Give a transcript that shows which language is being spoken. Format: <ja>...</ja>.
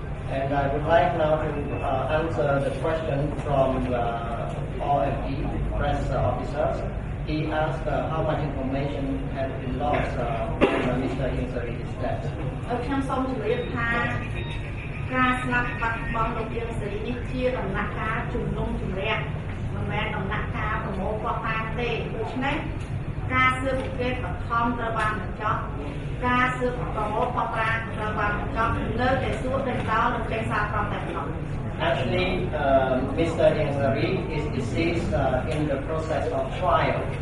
<en>And I would like now to answer the question from the OFD press officers. He asked how much information has been lost when Mr. Ieng Sary is dead.</en> <km>ខ្ញុំសូមជម្រាបថាការស្លាប់បាត់បង់លោកអៀងសេរីនេះជាដំណាក់កាលជំនុំជម្រះមិនមែនដំណាក់កាលប្រមូលភស្តុតាងទេដូច្នេះការស៊ើបអង្កេតបឋមត្រូវបានបញ្ចប់ការស៊ើបប្រមូលភស្តុតាងត្រូវបានបញ្ចប់នៅតែសួរតែដល់នឹងចេញសារក្រមតែប៉ុណ្ណោះ</km> <en>Actually, Mr. Ieng Sary is deceased in the process of trial.</en>